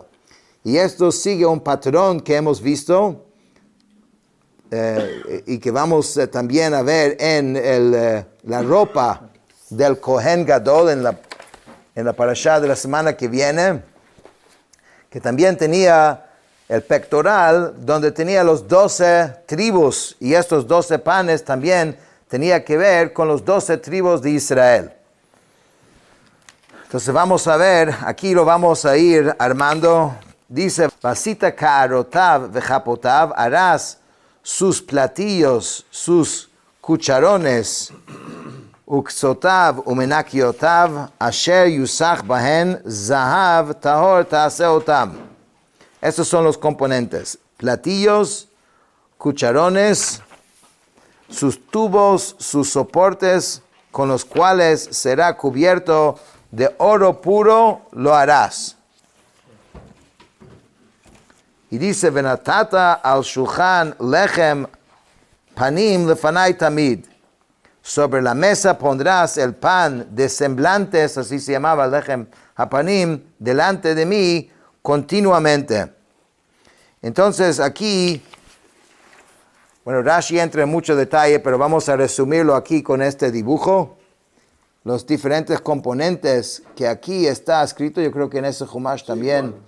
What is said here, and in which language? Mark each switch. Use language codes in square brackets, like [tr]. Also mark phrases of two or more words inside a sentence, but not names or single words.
[es] Y esto sigue un patrón que hemos visto y que vamos también a ver en la ropa del Kohen Gadol en la parashá de la semana que viene, que también tenía el pectoral donde tenía los 12 tribus, y estos 12 panes también tenía que ver con los 12 tribus de Israel. Entonces vamos a ver, aquí lo vamos a ir armando. Dice, [he] ועשית קערתיו וכפתיו, [es] harás sus platillos, sus cucharones, [he] וקשותיו ומנקיתיו, אשר יסך בהן זהב טהור תעשה אתם. [es] Estos son los componentes: platillos, cucharones, sus tubos, sus soportes, con los cuales será cubierto de oro puro, lo harás. Y dice, [he] ונתת על השלחן לחם פנים לפני תמיד. [es] Sobre la mesa pondrás el pan de semblantes, así se llamaba [he] לחם הפנים, [es] delante de mí continuamente. Entonces aquí, bueno, Rashi entra en mucho detalle, pero vamos a resumirlo aquí con este dibujo. Los diferentes componentes que aquí está escrito, yo creo que en ese Chumash también